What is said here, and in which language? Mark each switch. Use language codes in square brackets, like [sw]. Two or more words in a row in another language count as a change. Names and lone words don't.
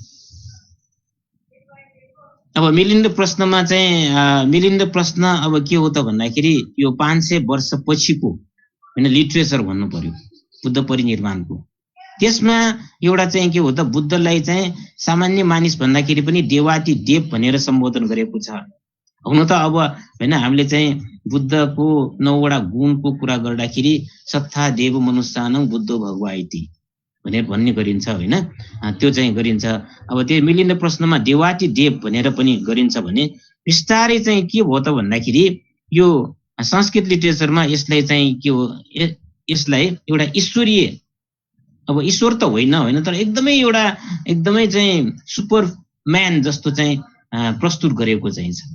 [ne] अब मिलिन्द प्रश्नमा चाहिँ मिलिन्द प्रश्न अब के हो त भन्दाखेरि यो 500 वर्ष पछिको हैन लिटरेचर भन्नु पर्यो बुद्ध परिनिर्वाणको। त्यसमा एउटा चाहिँ के हो त बुद्धलाई चाहिँ सामान्य मानिस भन्दाखेरि पनि देवाती देव भनेर सम्बोधन गरेको छ। हुन त अब हैन हामीले चाहिँ बुद्धको 9 वटा गुणको कुरा गर्दाखेरि [pi] सत्ता देव मनुष्यानं बुद्धो भगवा इति [ne] भनेर भन्ने गरिन्छ हैन, त्यो चाहिँ गरिन्छ। अब त्यो मिलिन्द प्रश्नमा देवाती देव भनेर पनि गरिन्छ भने बिस्तारै चाहिँ के भयो त भन्दाखेरि यो संस्कृत लिटरेचरमा यसलाई चाहिँ के हो यसलाई एउटा ईश्वरीय अब ईश्वर त होइन तर एकदमै चाहिँ सुपरम्यान जस्तो चाहिँ प्रस्तुत गरेको चाहिँ छ।